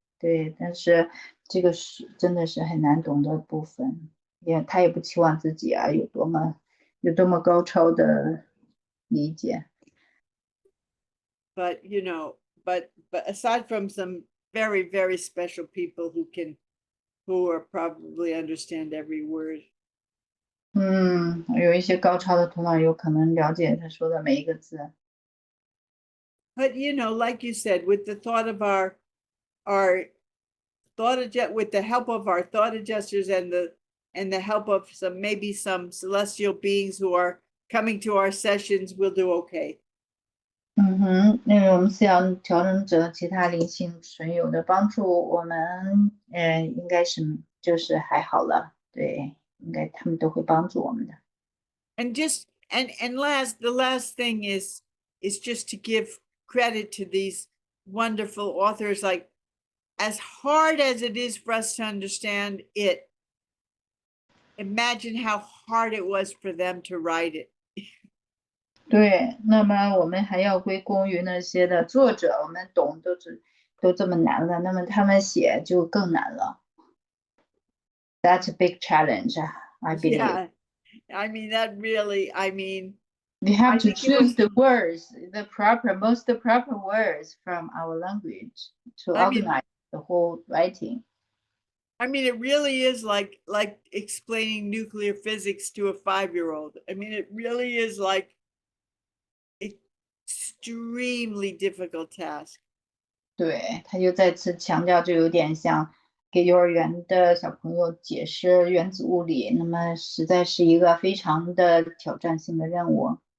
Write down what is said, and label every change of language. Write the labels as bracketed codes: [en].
[zh] 对，但是这个是真的是很难懂的部分，他也不期望自己有多么高超的理解。 [en] But but aside from some very, very special people who are probably understand every word. [zh] 有一些高超的头脑有可能了解他说的每一个字。 [en] But like you said, with the thought of our with the help of our thought adjusters and the help of some celestial beings who are coming to our sessions, we'll do okay. [zh] 因为我们思想调整者其他灵性存有的帮助，我们应该是就是还好了，对，应该他们都会帮助我们的。 [en] And the last thing is just to give credit to these wonderful authors. Like, as hard as it is for us to understand it, imagine how hard it was for them to write it. [zh] 对，那么我们还要归功于那些的作者，我们懂都这么难了，那么他们写就更难了。 [en] That's a big challenge, I believe. Yeah, I mean that really. I mean, we have to choose the words, the proper words from our language to organize the whole writing. I mean, it really is like explaining nuclear physics to a 5-year-old. I mean, it really is like extremely difficult task. [zh] 对，他就再次强调，就有点像给幼儿园的小朋友解释原子物理，那么实在是一个非常的挑战性的任务。